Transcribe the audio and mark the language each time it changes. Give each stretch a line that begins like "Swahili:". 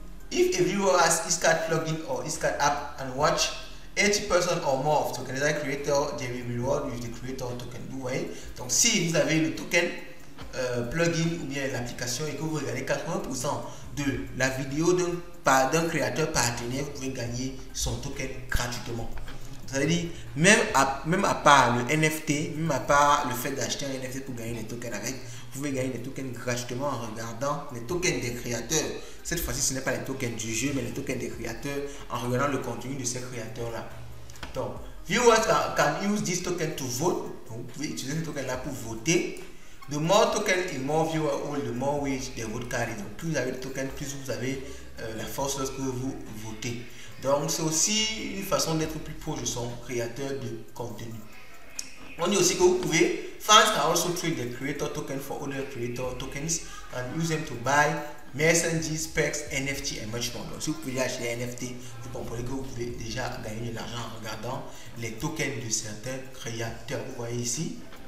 English: If a viewer has Iscad plugin or Iscad app and watch 80% or more of tokenized creator, they will be rewarded with the creator token.
French: Vous voyez? Donc, si vous avez le token plugin ou bien l'application et que vous regardez 80% de la vidéo d'un créateur partenaire, vous pouvez gagner son token gratuitement. C'est-à-dire, même à part le NFT, même à part le fait d'acheter un NFT pour gagner des tokens avec, vous pouvez gagner des tokens gratuitement en regardant les tokens des créateurs. Cette fois-ci, ce n'est pas les tokens du jeu, mais les tokens des créateurs en regardant le contenu de ces créateurs-là. Donc,
English: viewers can use this token to vote.
French: Donc, vous pouvez utiliser ce token-là pour voter.
English: The more tokens and more viewers hold, the more weight their vote carry.
French: Donc, plus vous avez de tokens, plus vous avez la force lorsque vous votez. Donc, c'est aussi une façon d'être plus proche de son créateur de contenu. On dit aussi que vous pouvez
English: Fans can also trade the creator token for other creator tokens and use them to buy messages, perks, NFT et much more.
French: Donc si vous pouvez acheter NFT, vous comprenez que vous pouvez déjà gagner de l'argent en regardant les tokens de certains créateurs. Vous voyez ici.